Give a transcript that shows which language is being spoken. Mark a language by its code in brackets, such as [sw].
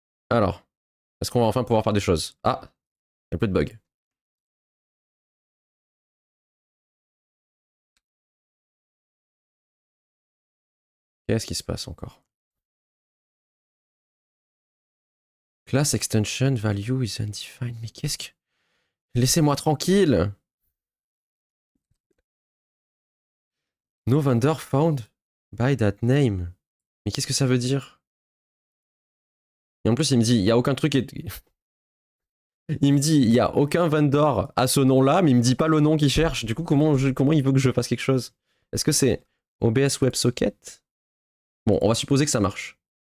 [fr] Alors, est-ce qu'on va enfin pouvoir faire des choses? Ah, il y a plus de bugs. Qu'est-ce qui se passe encore? [en] Class extension value is undefined. [fr] Mais qu'est-ce que... Laissez-moi tranquille! [en] No vendor found by that name. [fr] Mais qu'est-ce que ça veut dire? Et en plus, il me dit, il y a aucun truc... Il me dit, il y a aucun vendor à ce nom-là, mais il me dit pas le nom qu'il cherche. Du coup, comment il veut que je fasse quelque chose? Est-ce que c'est OBS WebSocket? Bon, on va supposer que ça marche.